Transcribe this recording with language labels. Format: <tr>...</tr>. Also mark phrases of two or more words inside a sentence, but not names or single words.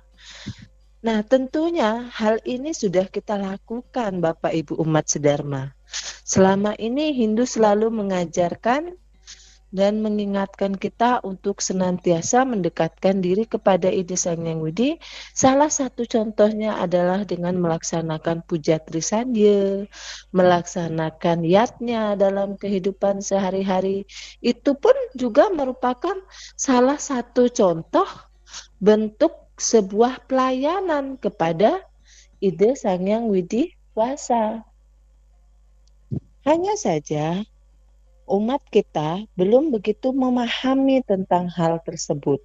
<id>Nah, tentunya hal ini sudah kita lakukan, Bapak Ibu umat sedharma. Selama ini Hindu selalu mengajarkan dan mengingatkan kita untuk senantiasa mendekatkan diri kepada ide Sang Hyang Widi. Salah satu contohnya adalah dengan melaksanakan puja Trisandya, melaksanakan yatnya dalam kehidupan sehari-hari. Itu pun juga merupakan salah satu contoh bentuk sebuah pelayanan kepada ide Sang Hyang Widi Wasa. Hanya saja umat kita belum begitu memahami tentang hal tersebut.</id>